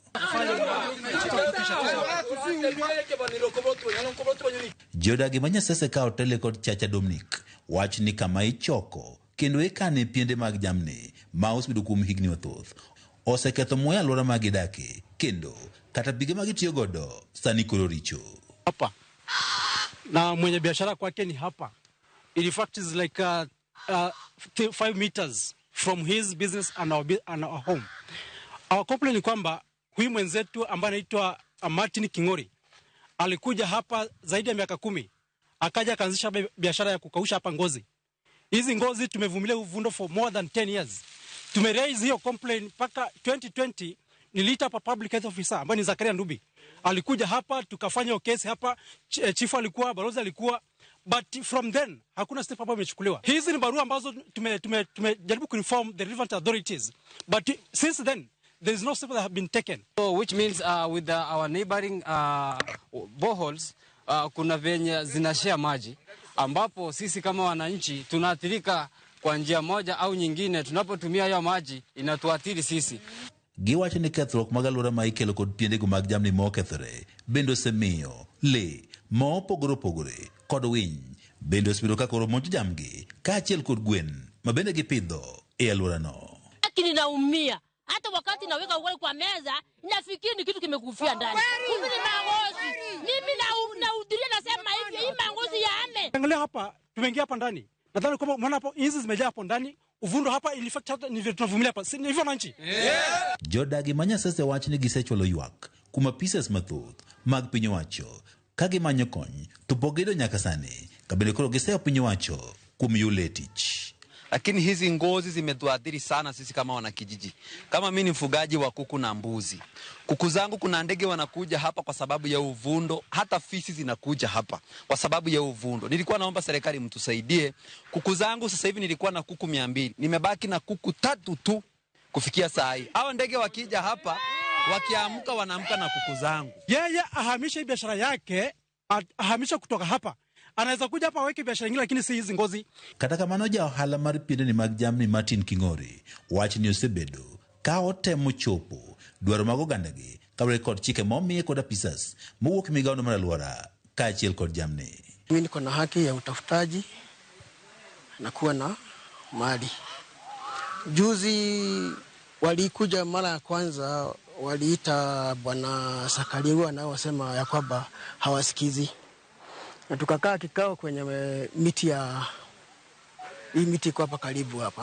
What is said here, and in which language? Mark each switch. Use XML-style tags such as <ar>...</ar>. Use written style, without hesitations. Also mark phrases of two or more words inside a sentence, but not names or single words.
<luo>Jodagi ma Nyasese ka Otele kod Chacha Dominic wach ni kama ichoko kendo ikane piende mag jamni ma osebedo kuom higni mathoth oseketho muya alwora ma gidake kendo kata pige ma gitiyo godo sani koro richo.</luo> <sw>Hapa na mwenye biashara kwake ni hapa.</sw> <en>In fact is like 5 meters from his business and our home. Our complaint</en> <sw>ni kwamba huyu mwenzetu ambaye anaitwa Martin Kingori alikuja hapa zaidi ya miaka 10, akaja akaanzisha biashara ya kukausha hapa ngozi. Hizi ngozi tumevumilia uvundo</sw> <en>for more than 10 years.</en> <sw>Tumeraise hiyo complaint paka 2020 niliita hapa</sw> <en>public health officer</en> <sw>ambaye ni Zakaria Ndubi. Alikuja hapa tukafanya kesi hapa, chief alikuwa, balozi alikuwa,</sw> <en>but from then</en> <sw>hakuna step ambayo imechukuliwa. Hizi ni barua ambazo tumejaribu kuinform</sw> <en>the relevant authorities, but since then there is no step that have been taken. So which means with our neighboring boreholes</en> <sw>kuna venye zinashare maji ambapo sisi kama wananchi tunaathirika kwa njia moja au nyingine. Tunapotumia hiyo maji inatuathiri sisi.</sw> <luo>Giwacho ni kethruok mag alwora ma ikelo kod piendego mag jamni mokethore bende osemiyo le mopogore opogore kod winy bende osebedo ka koro monjo jamgi kaachiel kod gwen ma bende gipidho e alworano.</luo> <sw>Lakini naumia hata wakati naweka ugali kwa meza nafikiri ni kitu kimekufia ndani. Mimi ni mangozi. Mimi naudhuria nasema hivi hii mangozi ya ame. Angalia hapa, tumeingia hapa ndani. Nadhani kama unaona hapo hizi zimejaa hapo ndani. Uvundo hapa ilifata ni vile tunavumilia hapa. Si hivyo wananchi?</sw> <luo>Jodagi ma Nyasese wach ni gisecholo ywak kuma pieces mathoth mag piny owacho kage manyo kony to pok giyudo nyaka sani kabende koro giseyo piny owacho kuom yule tich.</luo> <sw>Lakini hizi ngozi zimetuathiri sana sisi kama wanakijiji. Kama mimi ni mfugaji wa kuku na mbuzi. Kuku zangu kuna ndege wanakuja hapa kwa sababu ya uvundo, hata fisi zinakuja hapa kwa sababu ya uvundo. Nilikuwa naomba serikali mtusaidie. Kuku zangu sasa hivi nilikuwa na kuku 200. Nimebaki na kuku 3 tu kufikia saa hii. Hao ndege wakija hapa, wakiamka wanaamka na kuku zangu. Yeye ahamisha biashara yake, ahamisha kutoka hapa. Anaweza kuja hapa aweke biashara nyingine lakini si hizi ngozi.</sw> <luo>Kata kamano ja ohala mar piende ni mag jamni Martin Kingori wach ni osebedo ka otemo chopo dwaro mag ogandagi kabre kod chike momiye kod apisas mowuok migawono mar alwora kaachiel kod jamni.</luo> <sw>Mimi niko na haki ya utafutaji na kuwa na mali. Juzi walikuja mara ya kwanza, waliita bwana Sakaliwa na wasema ya kwamba hawasikizi. Na tukakaa kikao kwenye hii miti iko hapa karibu hapa.</sw>